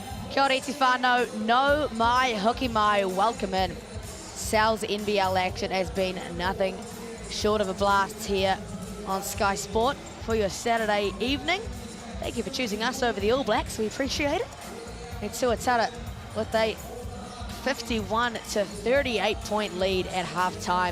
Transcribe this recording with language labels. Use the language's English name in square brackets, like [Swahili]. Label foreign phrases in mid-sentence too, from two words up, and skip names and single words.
[Māori] Kia ora iti whānau, no mai, hoki mai, [English] welcome in. Sal's NBL action has been nothing short of a blast here on Sky Sport for your Saturday evening. Thank you for choosing us over the All Blacks, we appreciate it. And Tuatara with a 51 to 38 point lead at halftime.